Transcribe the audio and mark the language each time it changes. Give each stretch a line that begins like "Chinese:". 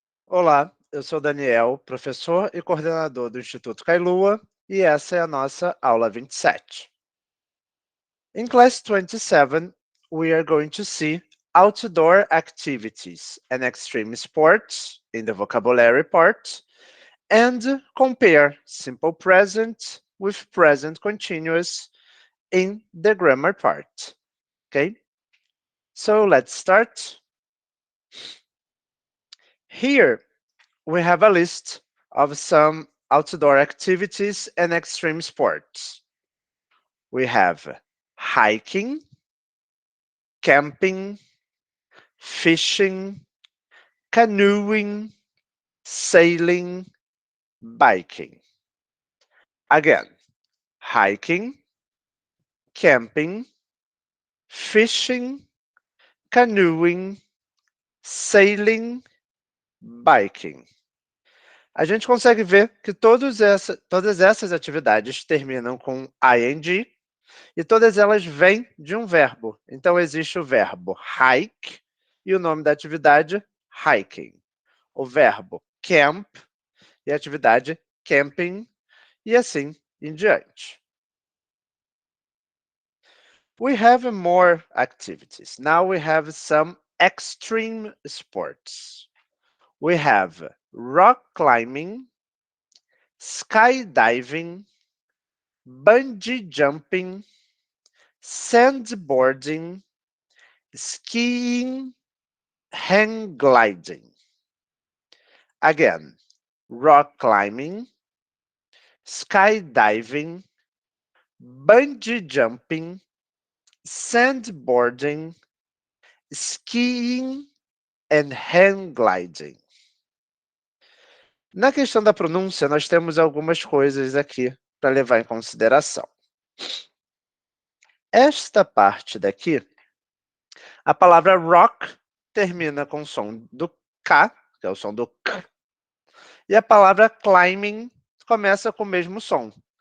Portuguese: Olá, eu sou Daniel, professor e coordenador do Instituto Kailua, e essa é a nossa aula 27.
English: In class 27, we are going to see outdoor activities and extreme sports in the vocabulary part, and compare simple present with present continuous in the grammar part. Okay? So let's start. Here we have a list of some outdoor activities and extreme sports. We have hiking, camping, fishing, canoeing, sailing, biking. Again, hiking, camping, fishing, canoeing, sailing, biking.
Portuguese: A gente consegue ver que todas essas atividades terminam com ing e todas elas vêm de um verbo. Então, existe o verbo hike e o nome da atividade hiking. O verbo camp e a atividade camping, e assim em diante.
English: We have more activities. Now we have some extreme sports. We have rock climbing, skydiving, bungee jumping, sandboarding, skiing, hang gliding. Again, rock climbing, skydiving, bungee jumping, sandboarding, skiing and hang gliding.
Portuguese: Na questão da pronúncia, nós temos algumas coisas aqui para levar em consideração. Esta parte daqui, a palavra rock termina com o som do K, que é o som do K, e a palavra climbing começa com o mesmo som.